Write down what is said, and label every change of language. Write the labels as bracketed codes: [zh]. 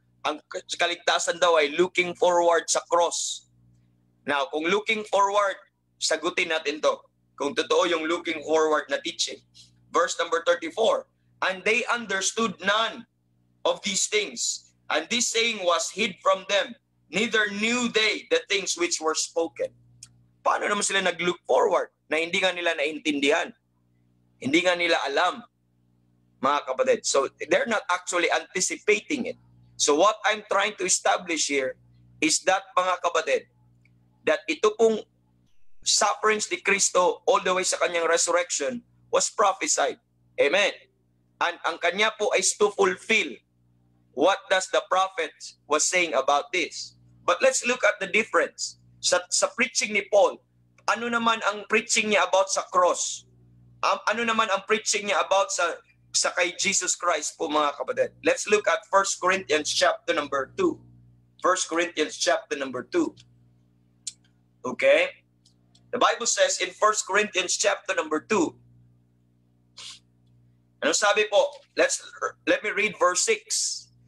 [tl] Ang kaligtasan daw ay looking forward sa cross. Now, kung looking forward, sagutin natin to. Kung totoo yung looking forward na teaching. Verse number 34. [en] And they understood none of these things. And this saying was hid from them. Neither knew they the things which were spoken. [tl] Paano naman sila nag-look forward na hindi nga nila naintindihan? Hindi nga nila alam, mga kapatid. [en] So, they're not actually anticipating it. So what I'm trying to establish here is that [tl] mga kapatid, [en] that [tl] ito pong sufferings ni Kristo [en] all the way sa kanyang resurrection was prophesied. Amen. And ang kanya po ay to fulfill what does the prophet was saying about this. But let's look at the difference. [tl] Sa preaching ni Paul, ano naman ang preaching niya about sa cross? Ano naman ang preaching niya about sa kay Jesus Christ po mga kapatid? [en] Let's look at 1 Corinthians chapter number 2. 1 Corinthians chapter number 2. Okay? The Bible says in 1 Corinthians chapter number 2. [tl] Ano sabi po? [en] Let me read verse 6.